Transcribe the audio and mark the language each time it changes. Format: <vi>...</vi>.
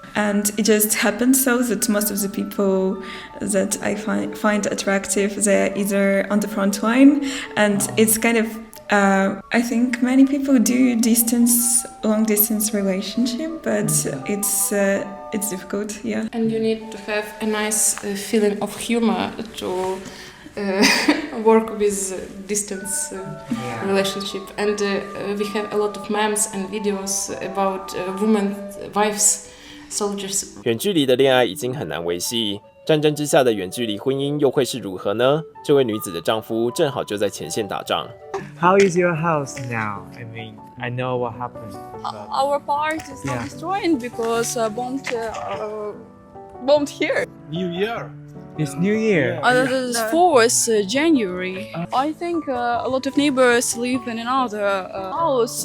<en>And it just happened so that most of the people that I find attractive, they're either on the front line, and it's kind of, I think many people do long distance relationship, but it's difficult, yeah. And you need to have a nice feeling of humor to work with distance relationship, and we have a lot of memes and videos about women, wives, soldiers.</en> <zh>远距离的恋爱已经很难维系，战争之下的远距离婚姻又会是如何呢？这位女子的丈夫正好就在前线打仗。</zh> <en>How is your house now? I mean, I know what happened. Our part is not destroyed because bombed here. New Year. It's New Year. This is 4th January. I think a lot of neighbors live in another house.</en>